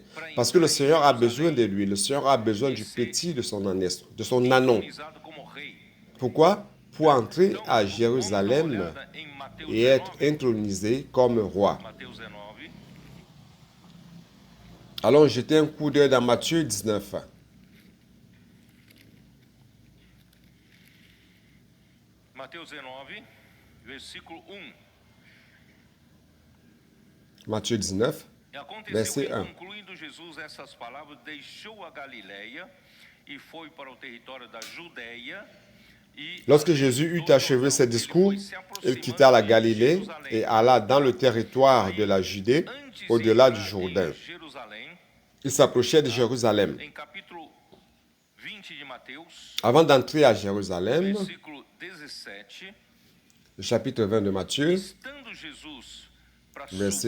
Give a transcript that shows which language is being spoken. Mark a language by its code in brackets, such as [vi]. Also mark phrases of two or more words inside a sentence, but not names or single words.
[fr] Parce que le Seigneur a besoin de lui. Le Seigneur a besoin du petit de son ânesse, de son ânon. Pourquoi? Pour entrer à Jérusalem et être intronisé comme roi. Allons jeter un coup d'œil dans Matthieu 19. [pt] Mateus 19, versículo 1. [fr] Matthieu 19, verset 1. [pt] Concluindo Jesus essas palavras, deixou a Galileia e foi para o território da Judéia. [fr] Lorsque Jésus eut achevé ses discours, il quitta la Galilée et alla dans le territoire de la Judée, au-delà du Jourdain. Il s'approchait de Jérusalem. Avant d'entrer à Jérusalem, le chapitre 20 de Matthieu, verset